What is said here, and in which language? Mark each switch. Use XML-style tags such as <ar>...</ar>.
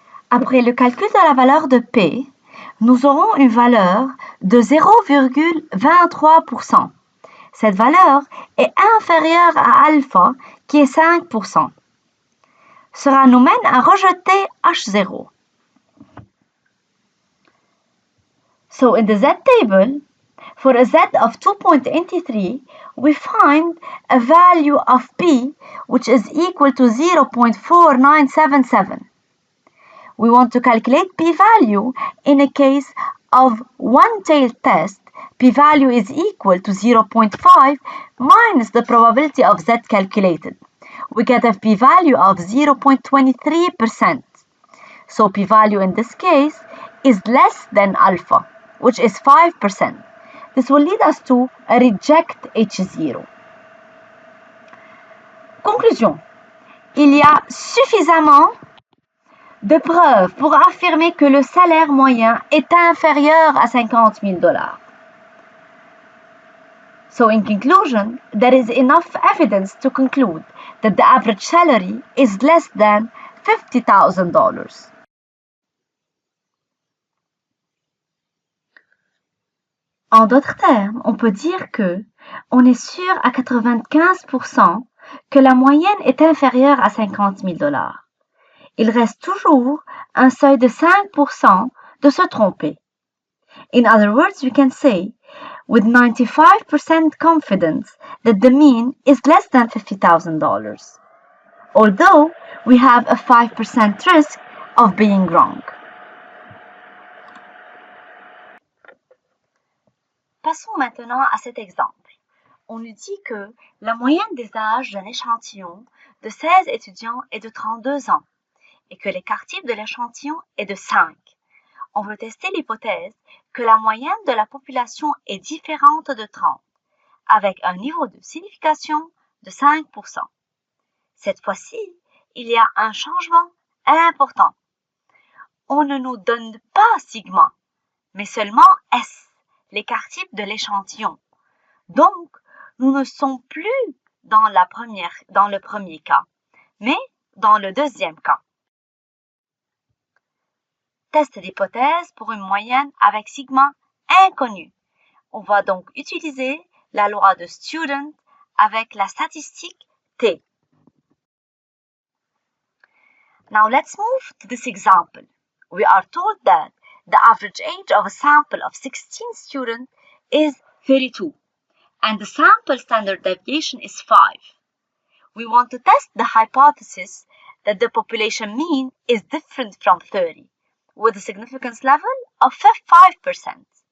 <fr>Après le calcul de la valeur de P, nous aurons une valeur de 0,23%. Cette valeur est inférieure à alpha qui est 5%. Cela nous mène à rejeter H0.</fr> <en>So in the Z table, for a Z of 2.83, we find a value of P which is equal to 0.4977. We want to calculate p-value in a case of one-tailed test. P-value is equal to 0.5 minus the probability of Z calculated. We get a p-value of 0.23%. So p-value in this case is less than alpha, which is 5%. This will lead us to reject H0. Conclusion.</en> <fr>Il y a suffisamment de preuves pour affirmer que le salaire moyen est inférieur à $50,000.</fr> <en>So in conclusion, there is enough evidence to conclude that the average salary is less than $50,000.</en> <fr>En d'autres termes, on peut dire que on est sûr à 95% que la moyenne est inférieure à 50 000 $. Il reste toujours un seuil de 5% de se tromper.</fr> <en>In other words, we can say with 95% confidence that the mean is less than $50,000, although we have a 5% risk of being wrong.</en> <fr>Passons maintenant à cet exemple. On nous dit que la moyenne des âges d'un échantillon de 16 étudiants est de 32 ans et que l'écart type de l'échantillon est de 5. On veut tester l'hypothèse que la moyenne de la population est différente de 30, avec un niveau de signification de 5%. Cette fois-ci, il y a un changement important. On ne nous donne pas sigma, mais seulement S, l'écart type de l'échantillon. Donc, nous ne sommes plus dans le premier cas, mais dans le deuxième cas. Test d'hypothèse pour une moyenne avec sigma inconnu. On va donc utiliser la loi de Student avec la statistique T.</fr> <en>Now let's move to this example. We are told that the average age of a sample of 16 students is 32 and the sample standard deviation is 5. We want to test the hypothesis that the population mean is different from 30 with a significance level of 5%.</en>